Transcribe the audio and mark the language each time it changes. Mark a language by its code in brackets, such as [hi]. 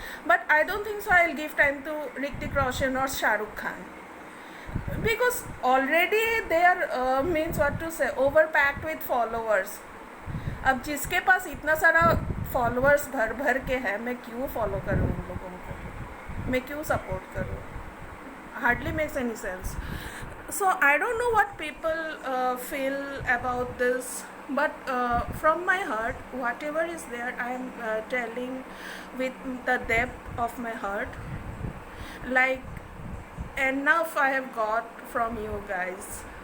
[en] But I don't think so I'll give time to Hrithik Roshan or Shah Rukh Khan, because already they are means what to say, overpacked with followers. [hi] अब जिसके पास इतना सारा followers भर भर के है, मैं क्यों फॉलो करूँ उन लोगों को, मैं क्यों सपोर्ट करूँ? [en] Hardly makes any sense. So I don't know what people feel about this, but from my heart, whatever is there, I am telling with the depth of my heart. Like, enough I have got from you guys.